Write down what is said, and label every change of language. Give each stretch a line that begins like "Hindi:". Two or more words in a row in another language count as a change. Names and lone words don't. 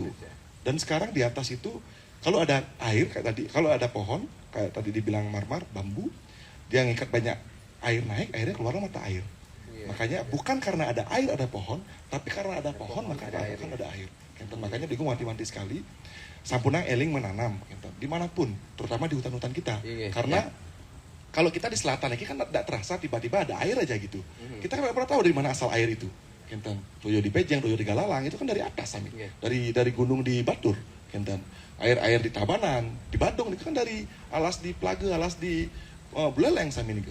Indonesian: Dan sekarang di atas itu kalau ada air kayak tadi, kalau ada pohon kayak tadi dibilang Marmar, bambu, dia ngikat banyak air naik, airnya keluar mata air. Makanya bukan karena ada air ada pohon, tapi karena ada pohon maka ada air. Makanya bingung wanti-wanti sekali.
Balinese: Sampunang eling
Indonesian: menanam dimanapun, terutama di hutan-hutan kita, karena kalau kita di selatan lagi kan tidak terasa tiba-tiba ada air aja gitu. Kita kan tidak pernah tahu dari mana asal air itu. Toyo di Pejeng, Toyo di Galalang itu kan dari atas Sami. Dari gunung di Batur. Air di Tabanan, di Badung itu kan dari alas di Plaga, alas di Buleleng Sami ini.